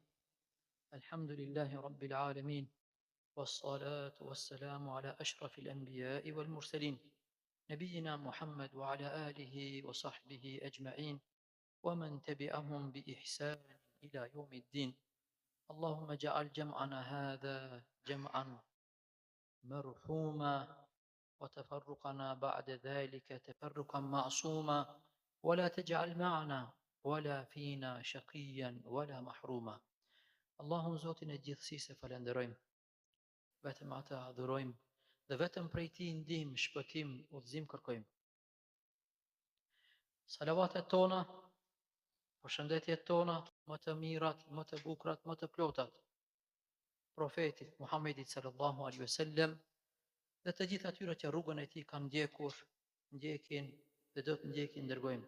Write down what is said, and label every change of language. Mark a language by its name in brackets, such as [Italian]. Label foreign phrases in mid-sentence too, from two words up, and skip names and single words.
[Arabic] الحمد لله رب العالمين، والصلاة والسلام على أشرف الأنبياء والمرسلين، نبينا محمد وعلى آله وصحبه أجمعين، ومن تبعهم بإحسان إلى يوم الدين. اللهم اجعل جمعنا هذا جمعا مرحوما، وتفرقنا بعد ذلك تفرقا معصوما، ولا تجعل معنا ولا فينا شقيا ولا محروما. [Albanian] Allahun Zotin e gjithësisë e falenderojmë, vetëm atë adhurojmë dhe vetëm prej Tij ndihmë, shpëtim, udhëzim kërkojmë. Salavatet tona, përshëndetjet tona, më të mirat, më të bukrat, më të plotat, profetit Muhammedit [Arabic] صلى الله عليه وسلم [Albanian] dhe të gjithë atyre që rrugën e Tij kanë ndjekur, ndjekin dhe do të ndjekin dërgojmë.